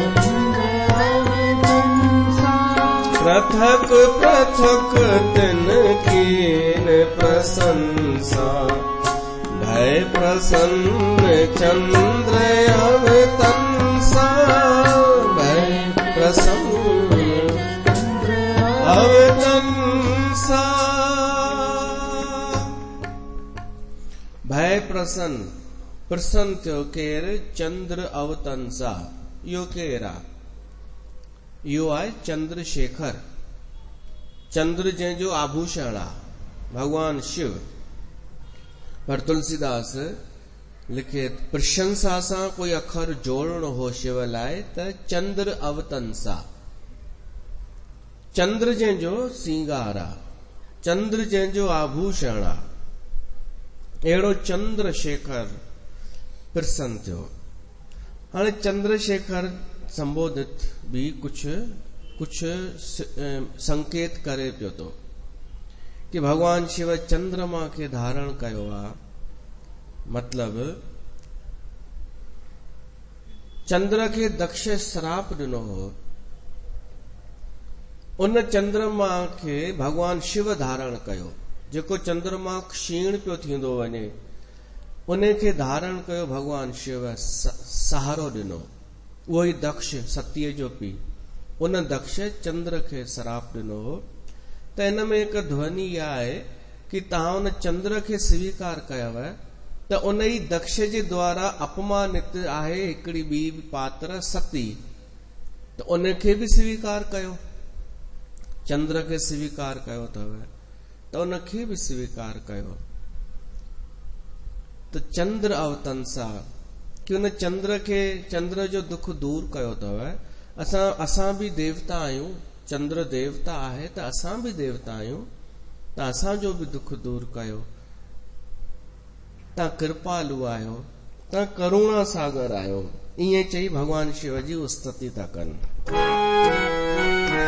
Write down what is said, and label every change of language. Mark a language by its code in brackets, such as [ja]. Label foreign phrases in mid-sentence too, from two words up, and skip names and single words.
[awa] पृथक पृथक तिन कीन प्रशंसा, भय प्रसन्न चंद्र अवतंसा, भय प्रसन्न अवतंसा। भय प्रसन्न, [sd] प्रसन्न थियो केर? [awa] चंद्र अवतंसा। [sd] इहो केर आहे? इहो आहे चंद्रशेखर। चंद्र जंहिंजो आभूषण आहे भगवान शिव। पर तुलसीदास लिखे प्रशंसा सां कोई अखर जोड़णो हो शिव लाइ त [awa] चंद्र अवतंसा। [sd] चंद्र जंहिंजो सींगार आहे, चंद्र जंहिंजो आभूषण आहे, अहिड़ो चंद्रशेखर प्रसन्न थियो। हाणे चंद्रशेखर संबोधित भी कुछ संकेत करे पियो थो कि भगवान शिव चंद्रमा खे धारण कयो आहे। मतलब चंद्र खे दक्ष श्राप ॾिनो हो, उन चंद्रमा खे भगवान शिव धारण कयो। जेको चंद्रमा क्षीण पियो थींदो वञे उन खे धारण कयो भगवान शिव, सहारो ॾिनो। उहो ई दक्ष सतीअ जो पीउ, उन दक्ष चंद्र खे श्राप ॾिनो हो। त हिन में हिकु ध्वनि इहा आहे कि तव्हां उन चंद्र खे स्वीकार कयव त उन ई दक्ष जे द्वारा अपमानित आहे हिकिड़ी ॿी पात्र सती, त उन खे बि स्वीकार कयो। चंद्र खे स्वीकार कयो अथव त उन खे बि स्वीकार कयो। त [awa] चंद्र अवतंसा [sd] कि उन चंद्र खे, चंद्र जो दुख दूर कयो अथव। असां भी देवता आहियूं, चंद्र देवता आहे त असां भी देवता आहियूं, त असांजो भी दुख दूर कयो। तव्हां कृपालु आहियो, तव्हां करुणा सागर आहियो। ईअं चई भगवान शिव जी स्तुति था कनि।